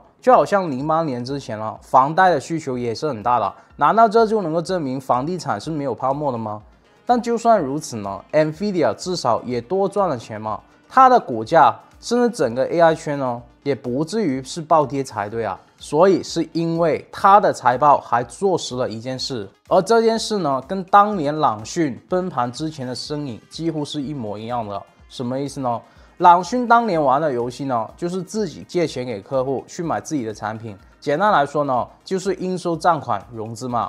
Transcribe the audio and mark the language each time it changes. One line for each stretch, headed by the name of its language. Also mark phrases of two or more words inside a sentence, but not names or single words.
Chinese: 就好像08年之前了，房貸的需求也是很大的，難道這就能夠證明房地產是沒有泡沫的嗎？但就算如此呢 ，NVIDIA 至少也多賺了錢嘛。它的股價甚至整個 AI 圈呢，也不至於是暴跌才對啊。所以是因為它的財報還坐實了一件事，而這件事呢，跟當年朗訊崩盤之前的身影幾乎是一模一樣的。什麼意思呢？朗訊當年玩的遊戲呢，就是自己借錢給客戶去買自己的產品。簡單來說呢，就是應收賬款融資嘛。